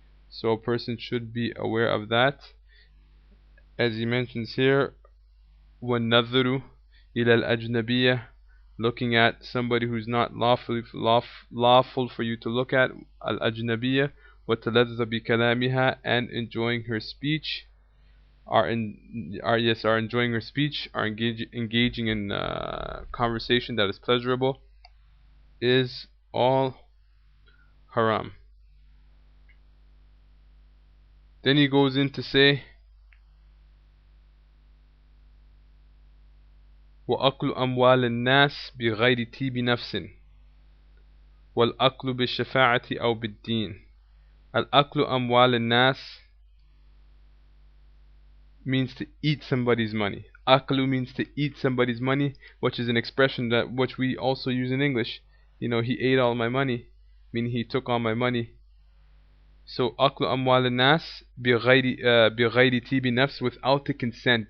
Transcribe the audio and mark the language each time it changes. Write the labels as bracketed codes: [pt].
[en] So a person should be aware of that. As he mentions here, [ar] وَالنَّظْرُ إِلَى الْأَجْنَبِيَّةِ, [en] looking at somebody who's not lawful for you to look at, al-ajnabiyya, [ar] وَالتَّلَذُّذَ بِكَلَامِهَا, [en] and enjoying her speech, are enjoying her speech, are engaging in conversation that is pleasurable, is all haram. Then he goes in to say, [ar] وَأَكْلُ أَمْوَالِ النَّاسِ بِغَيْرِ تِيبِ نَفْسٍ وَالْأَكْلُ بِالشَّفَاعَةِ أَوْ بِالدِّينِ. [en] Al-aklu amwal al-nas means to eat somebody's money. Aklu means to eat somebody's money, which is an expression which we also use in English. He ate all my money, meaning he took all my money. So [ar] aklu amwal al-nas bighayri tibi nafs, [en] without the consent.